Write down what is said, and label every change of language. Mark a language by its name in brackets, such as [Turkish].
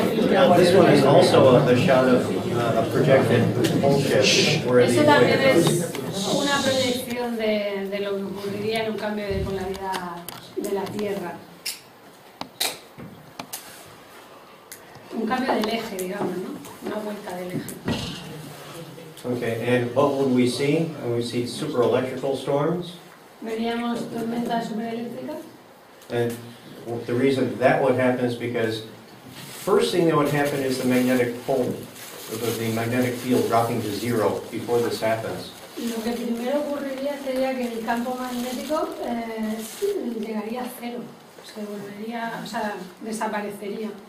[English] Now, this one is also a shot of a projected pole shift where the [Spanish] Eso también [English] equator. [Spanish] es una proyección de lo que ocurriría en un cambio de polaridad de la Tierra. Un cambio del eje, digamos, ¿no? Una vuelta del eje. [English] Okay, and what would we see? We see super electrical storms. [Spanish] Veríamos tormentas supereléctricas. [English] And the reason that would happen is because first thing that would happen is the magnetic pole, the magnetic field dropping to zero before this happens. [Spanish] Lo que primero ocurriría sería que el campo magnético llegaría a cero, se volvería, o sea, desaparecería.